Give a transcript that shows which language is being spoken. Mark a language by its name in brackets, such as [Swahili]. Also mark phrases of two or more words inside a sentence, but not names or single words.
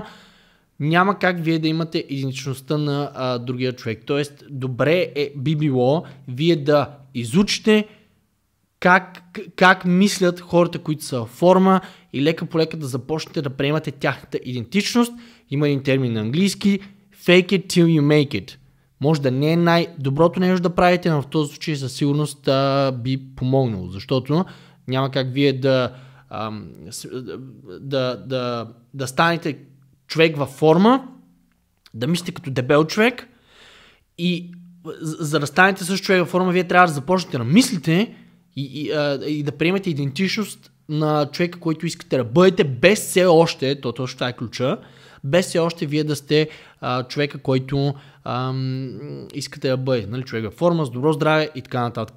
[Bulgarian] Няма как вие да имате идентичността на другия човек. Тоест, добре би било вие да изучите как мислят хората, които са в форма и лека по лека да започнете да приемате тяхната идентичност. Има един термин на английски [English] fake it till you make it. [Bulgarian] Може да не е най-доброто нещо да правите, но в този случай със сигурност би помогнало, защото няма как вие да станете човек във форма, да мислите като дебел човек и за да станете също човек във форма, вие трябва да започнете да мислите и да приемете идентичност на човека, който искате да бъдете, без все още, точно това е ключа, без все още вие да сте човека, който искате да бъде, нали, човек във форма, с добро здраве и така нататък.